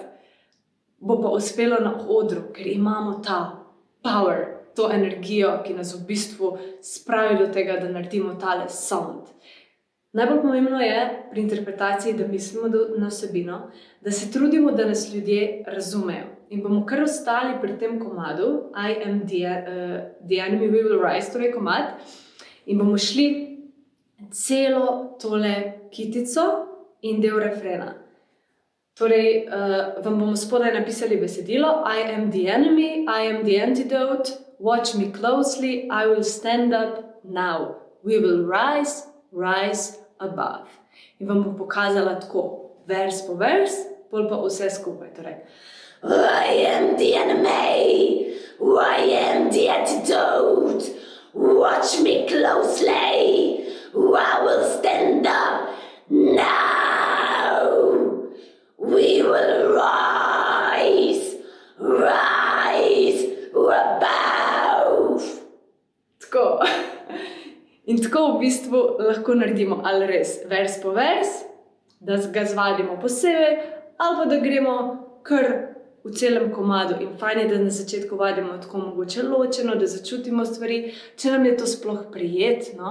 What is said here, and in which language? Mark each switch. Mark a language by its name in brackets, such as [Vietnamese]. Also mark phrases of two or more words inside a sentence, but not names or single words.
[Slovenian] Bo pa uspelo na odru, ker imamo ta power, to energijo, ki nas v bistvu spravi do tega, da naredimo tale sound. Najbolj pomembno je pri interpretaciji, da mislimo na vsebino, da se trudimo, da nas ljudje razumejo. In bomo kar ostali pri tem komadu, [English] I am the enemy, we will rise, [Slovenian] torej komad, in bomo šli celo tole kitico in del refrena. Torej, vam bomo spodaj napisali besedilo, [English] I am the enemy, I am the antidote, watch me closely, I will stand up now, we will rise, rise above. [Slovenian] In vam bom pokazala tako, vers po vers, pol pa vse skupaj. Torej, [English] I am the enemy, I am the antidote, watch me closely, I will stand up now, we will rise, rise above. [Slovenian] Tako. In tako v bistvu lahko naredimo ali res vers po vers, da ga zvadimo posebej, ali pa da gremo kar v celem komadu. In fajn je, da na začetku vadimo tako mogoče ločeno, da začutimo stvari, če nam je to sploh prijetno.